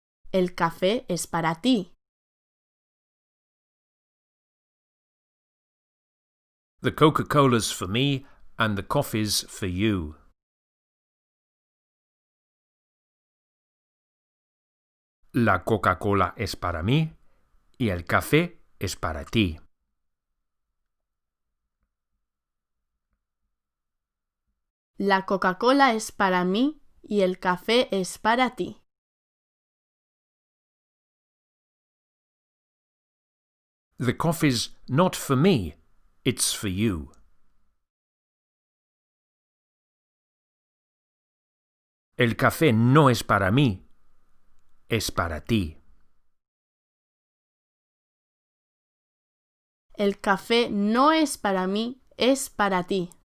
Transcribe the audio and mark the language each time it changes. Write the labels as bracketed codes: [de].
[es] El café es para ti. [en] The Coca-Cola's for me and the coffee's for you. [es] La Coca-Cola es para mí y el café es para ti. La Coca-Cola es para mí y el café es para ti. [en] The coffee's not for me, it's for you. [es] El café no es para mí, es para ti. El café no es para mí, es para ti.